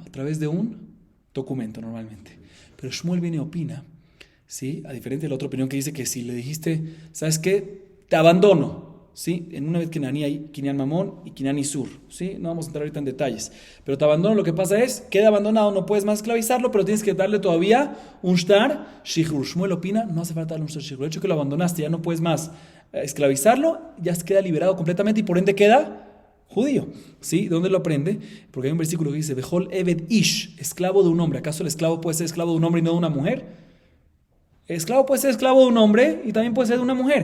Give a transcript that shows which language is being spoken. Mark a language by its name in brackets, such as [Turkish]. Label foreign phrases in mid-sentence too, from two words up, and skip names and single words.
[Spanish] A través de un documento normalmente. Pero Shmuel viene y opina, ¿sí? A diferencia de la otra opinión que dice que si le dijiste, ¿sabes qué? Te abandono. ¿Sí? En una vez Kenaní hay [Hebrew] קניין ממון [Spanish] y [Hebrew] קניין איסור, [Spanish] ¿sí? No vamos a entrar ahorita en detalles. Pero te abandono, lo que pasa es, queda abandonado, no puedes más esclavizarlo, pero tienes que darle todavía un [Hebrew] שטר שחרור. [Spanish] Shmuel opina, no hace falta darle un [Hebrew] שטר שחרור. [Spanish] El hecho que lo abandonaste, ya no puedes más esclavizarlo, ya queda liberado completamente y por ende queda judío. ¿Sí? ¿Dónde lo aprende? Porque hay un versículo que dice, [Hebrew] בכל עבד איש, [Spanish] esclavo de un hombre. ¿Acaso el esclavo puede ser esclavo de un hombre y no de una mujer? Esclavo puede ser esclavo de un hombre y también puede ser de una mujer.